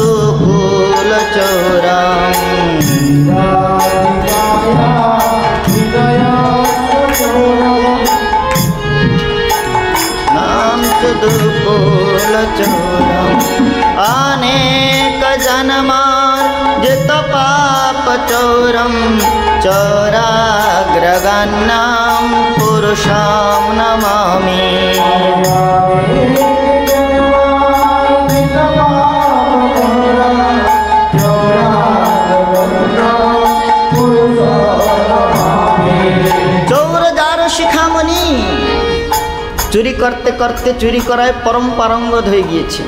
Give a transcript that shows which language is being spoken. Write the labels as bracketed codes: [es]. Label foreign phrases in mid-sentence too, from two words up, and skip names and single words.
[sa] दुकूलचौरम् नाम च दुकूलचौरम् अनेक जन्मार्जित पापचौरं चौराग्रगण्यां पुरुषं नमामि। [bn] চুরি করতে করতে চুরি করায় পরম পারঙ্গত হয়ে গিয়েছে।